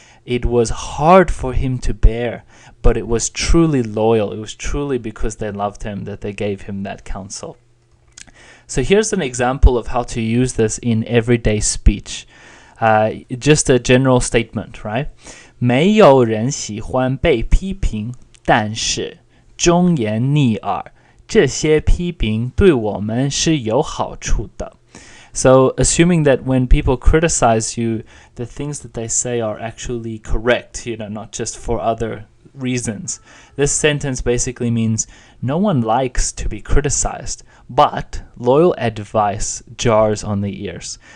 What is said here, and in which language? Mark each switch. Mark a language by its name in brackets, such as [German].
[English] It was hard for him to bear, but it was truly loyal. It was truly because they loved him that they gave him that counsel. So here's an example of how to use this in everyday speech. Just a general statement, right? [Chinese] 没有人喜欢被批评，但是忠言逆耳，这些批评对我们是有好处的。 [English] So assuming that when people criticize you, the things that they say are actually correct, not just for other reasons. This sentence basically means no one likes to be criticized, but loyal advice jars on the ears.